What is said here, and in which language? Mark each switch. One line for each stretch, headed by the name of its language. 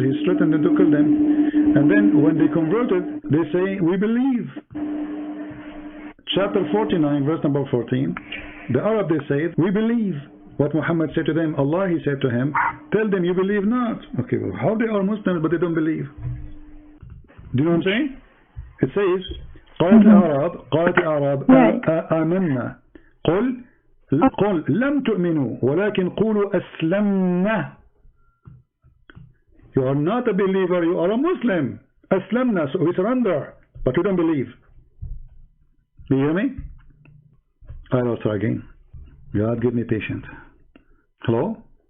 English: He threatened them to kill them. And then when they converted, they say, we believe. Chapter 49, verse number 14. The Arab, they say, we believe. What Muhammad said to them, Allah, he said to him, tell them you believe not. Okay, well, how they are Muslims but they don't believe? Do you know what I'm saying? It says,
Arabic: قالت الأعراب آمنا قل لم تؤمنوا ولكن قولوا أسلمنا.
English: You are not a believer, you are a Muslim. أسلمنا, so we surrender, but we don't believe. Do you hear me? I will try again. God, give me patience. Hello?